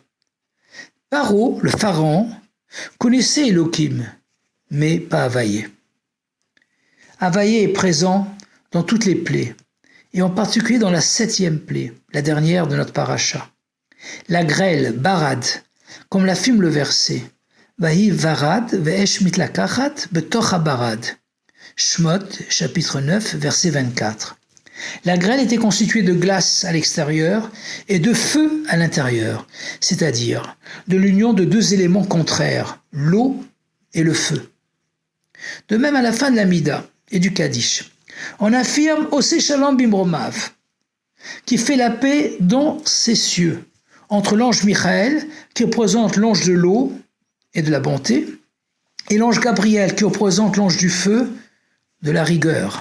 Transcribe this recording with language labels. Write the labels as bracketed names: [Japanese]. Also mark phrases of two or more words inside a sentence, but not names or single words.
[French] Paro, le pharaon, connaissait Elohim, mais pas Havaïe. Havaïe est présent dans toutes les plaies, et en particulier dans la 7e plaie, la dernière de notre paracha. La grêle, barad, comme l'affirme le verset. [Hebrew] ויהי ברד ואש מתלקחת בתוך הברד. [French] Shmot, chapitre 9, verset 24. La grêle était constituée de glace à l'extérieur et de feu à l'intérieur, c'est-à-dire de l'union de deux éléments contraires, l'eau et le feu. De même à la fin de la Mida et du Kaddish, on affirme [Hebrew] עושה שלום במרומיו, [French] qui fait la paix dans ses cieux, entre l'ange Michael, qui représente l'ange de l'eau et de la bonté, et l'ange Gabriel, qui représente l'ange du feu, de la rigueur.